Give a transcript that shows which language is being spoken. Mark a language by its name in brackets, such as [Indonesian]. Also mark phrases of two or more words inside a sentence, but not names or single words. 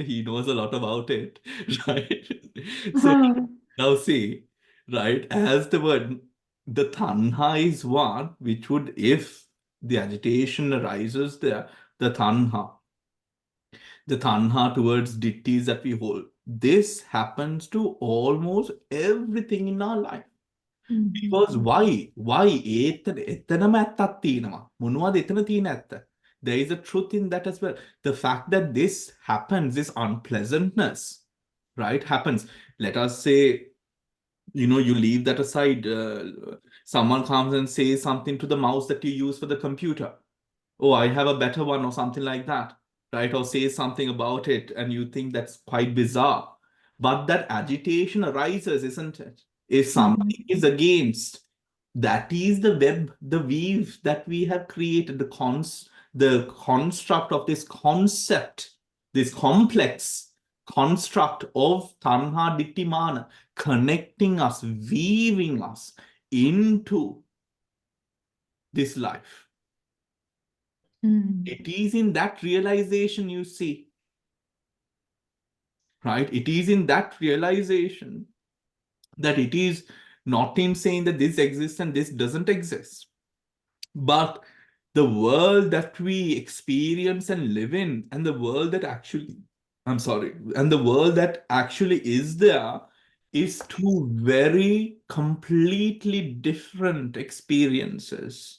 [English] He knows a lot about it, right? So now see, right, as the tanha is one, which would, if the agitation arises there, the tanha towards dittis that we hold. This happens to almost everything in our life. Because why? [Sinhala] එතනම ඇත්තක් තියෙනවා. මොනවද එතන තියෙන ඇත්ත? [English] There is a truth in that as well. The fact that this happens, this unpleasantness, right, happens. Let us say, you leave that aside. Someone comes and says something to the mouse that you use for the computer. Oh, I have a better one or something like that, right? Or say something about it and you think that's quite bizarre. But that agitation arises, isn't it? If something is against, that is the weave that we have created, the construct of this concept, this complex construct of tanha ditthi mana, connecting us, weaving us into this life. It is in that realization, you see, right? It is in that realization that it is not in saying that this exists and this doesn't exist, but the world that we experience and live in, and the world that actually, and the world that actually is there is two very completely different experiences.